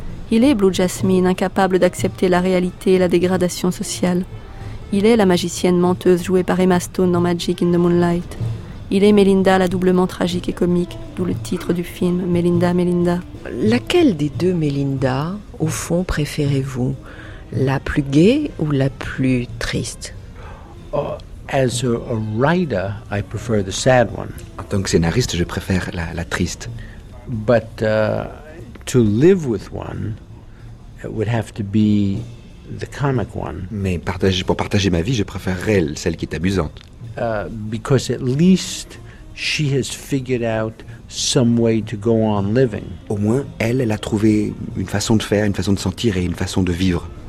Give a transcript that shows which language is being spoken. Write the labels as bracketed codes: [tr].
[fr] Il est Blue Jasmine, incapable d'accepter la réalité et la dégradation sociale. Il est la magicienne menteuse jouée par Emma Stone dans Magic in the Moonlight. Il est Melinda, la doublement tragique et comique, d'où le titre du film Melinda, Melinda. Laquelle des deux Melinda, au fond, préférez-vous ? La plus gaie ou la plus triste ? Oh. [en] As a writer, I prefer the sad one. [fr] En tant que scénariste, je préfère la triste. [en] But to live with one, it would have to be the comic one. [fr] Mais pour partager ma vie, je préférerais celle qui est amusante. [en] Because at least she has figured out some way to go on living. [fr] Au moins, elle a trouvé une façon de faire, une façon de sentir et une façon de vivre.